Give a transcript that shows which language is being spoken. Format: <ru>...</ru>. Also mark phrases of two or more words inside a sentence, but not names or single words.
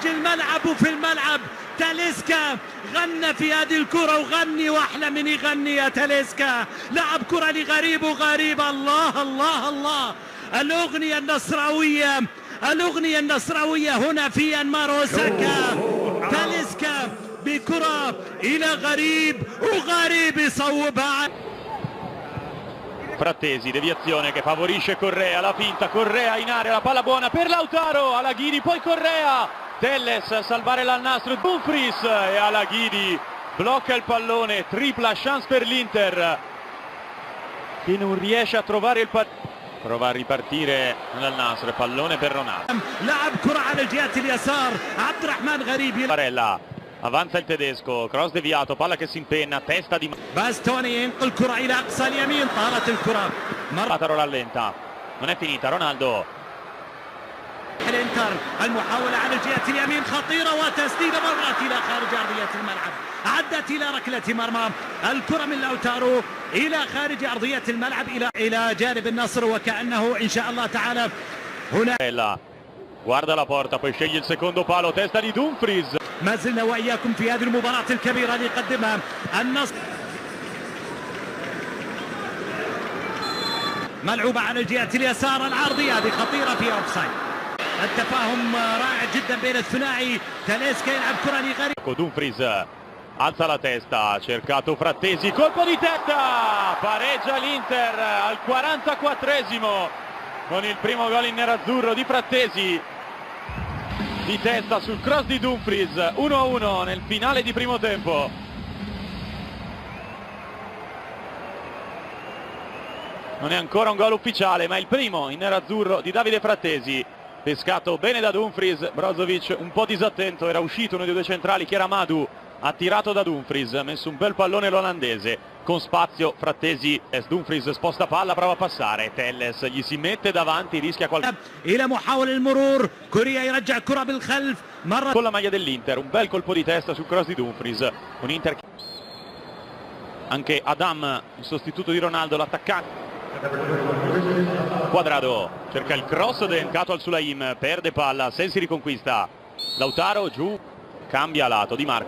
<ar>الملعب وفي الملعب، تاليسكا غنى في هذه الكرة وغني، واحلى من يغني يا تاليسكا، لعب كرة لغريب وغريب، الله الله الله، الأغنية النصراوية، الأغنية النصراوية هنا في يانمار أوساكا، تاليسكا بكرة إلى غريب وغريب يصوبها.</ar> <it>Frattesi, deviazione che favorisce Correa, la finta, Correa in area, la palla buona per Lautaro, Alaghidi, poi Correa, Telles a salvare l'Al-Nassr, Dumfries e Alaghidi blocca il pallone, tripla chance per l'Inter che non riesce a trovare il prova a ripartire l'Al-Nassr, pallone per Ronaldo.</it> <ar>لعب كرة على الجهة اليسار، عبد الرحمن غريب،</ar> <it>Barella, avanza il tedesco, cross deviato, palla che si impenna, testa di</it> <ar>باستوني ينقل كرة إلى أقصى اليمين، طارت الكرة</ar> <it>Lautaro rallenta, non è finita, Ronaldo.</it> <ar>الانتر المحاولة على الجهة اليمين خطيرة، وتسديدة مرت إلى خارج أرضية الملعب، عدت إلى ركلة مرمى، الكرة من لوتارو إلى خارج أرضية الملعب إلى جانب النصر، وكأنه إن شاء الله تعالى هنا</ar> <it>guarda la porta, poi sceglie il secondo palo, testa di Dumfries.</it> <ar>ما زلنا وإياكم في هذه المباراة الكبيرة اللي يقدمها النصر، ملعوبة على الجهة اليسار، العرضية هذه خطيرة فيها أوفسايد، التفاهم رائع جدا بين الثنائي، تاليسكا يلعب كرة لغريب،</ar> <it>Dumfries alza la testa, cercato Frattesi, colpo di testa, pareggia l'Inter al 44esimo con il primo gol in nerazzurro di Frattesi, di testa sul cross di Dumfries, 1-1 nel finale di primo tempo. Non è ancora un gol ufficiale, ma il primo in nerazzurro di Davide Frattesi, pescato bene da Dumfries. Brozovic un po' disattento, era uscito uno dei due centrali che era Madu, ha tirato da Dumfries, ha messo un bel pallone l'olandese, con spazio Frattesi, Dumfries sposta palla, prova a passare, Telles gli si mette davanti, rischia qualcosa.</it> <ar>إلى محاولة المرور، كوريا يرجع الكرة بالخلف مرة</ar> <it>Con la maglia dell'Inter, un bel colpo di testa sul cross di Dumfries, un Inter. Anche Adam, il sostituto di Ronaldo, l'attaccante. Quadrado cerca il cross dedicato al Sulaim, perde palla, Sensi riconquista, Lautaro giù, cambia lato, Di Marco,</it>